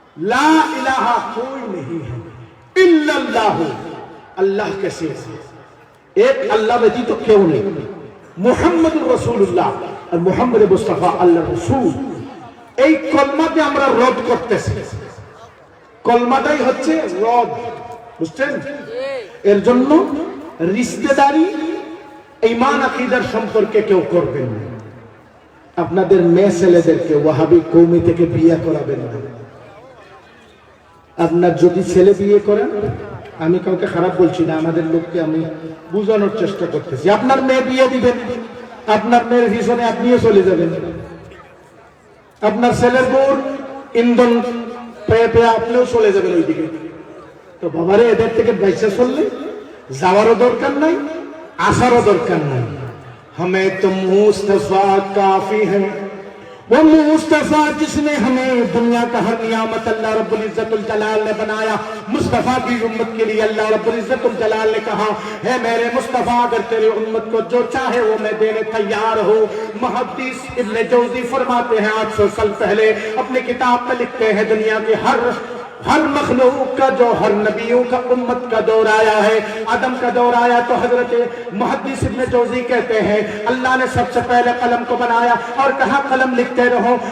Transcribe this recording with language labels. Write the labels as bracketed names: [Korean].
[Hindi] লা ইলাহা কোই नहीं है इल्लल्लाह, अल्लाह के सिवा एक अल्लाह व्यतीत [Bangla] কেউ নেই। মুহাম্মদুর রাসূলুল্লাহ আর মুহাম্মদ মুস্তাফা আল্লাহর রাসূল, এই কলমাকে আমরা রদ করতেছি। কলমাটাই হচ্ছে রদ, বুঝছেন? এর জন্য রিশতেদারি ঈমান আকীদার সম্পর্কে কেউ করবেন না। আপনাদের মেয়ে ছেলেদেরকে ওয়াহাবি কওমি থেকে বিয়ে করাবেন না। আপনার যদি ছেলে বিয়ে করেন, আমি কাউকে খারাপ বলছি না, আমাদের লোককে আমি বোঝানোর চেষ্টা করতেছি। আপনার মেয়ে বিয়ে দিবেন, আপনার মেয়ের পিছনে আপনিও চলে যাবেন। আপনার ছেলের বউর ইন্ধন পেয়ে পেয়ে আপনিও চলে যাবেন ওইদিকে। তো বাবারে, এদের থেকে বাইসা চললে যাওয়ারও দরকার নাই, আসারও দরকার নাই। [Hindi] हमें तो मुस्तफा काफी है, वो मुस्तफा जिसने हमें दुनिया का हर नियामत अल्लाह रब्बुल इज्जतुल जलाल ने बनाया। मुस्तफा की उम्मत के लिए अल्लाह रब्बुल इज्जतुल जलाल ने कहा, है मेरे मुस्तफा, अगर तेरे उम्मत को जो चाहे वो मैं देने तैयार हूँ। मुहद्दिस इब्ने जौजी फरमाते हैं, 800 साल पहले अपनी किताब में लिखते हैं, दुनिया की हर मखलूक का जो हर नबियों का उम्मत का दौर आया है, आदम का दौर आया तो हजरत मुहद्दिस इब्ने जौजी कहते हैं अल्लाह ने सबसे पहले कलम को बनाया और कहा कलम लिखते रहो।